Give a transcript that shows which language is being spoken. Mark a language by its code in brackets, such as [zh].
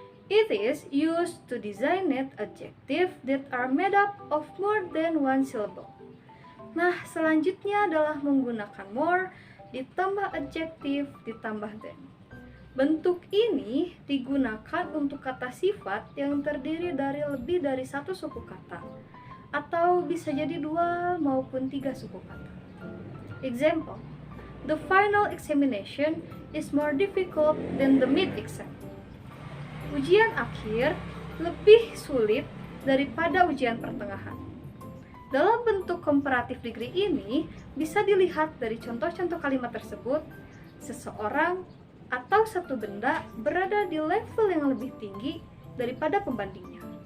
[en] It is used to designate adjectives that are made up of more than one syllable. [id] Nah, selanjutnya adalah menggunakan more ditambah adjektif ditambah than. Bentuk ini digunakan untuk kata sifat yang terdiri dari lebih dari satu suku kata, atau bisa jadi 2 maupun 3 suku kata. [en] Example, the final examination is more difficult than the mid-exam. [id] Ujian akhir lebih sulit daripada ujian pertengahan. Dalam bentuk comparative degree ini bisa dilihat dari contoh-contoh kalimat tersebut, seseorang atau satu benda berada di level yang lebih tinggi daripada pembandingnya.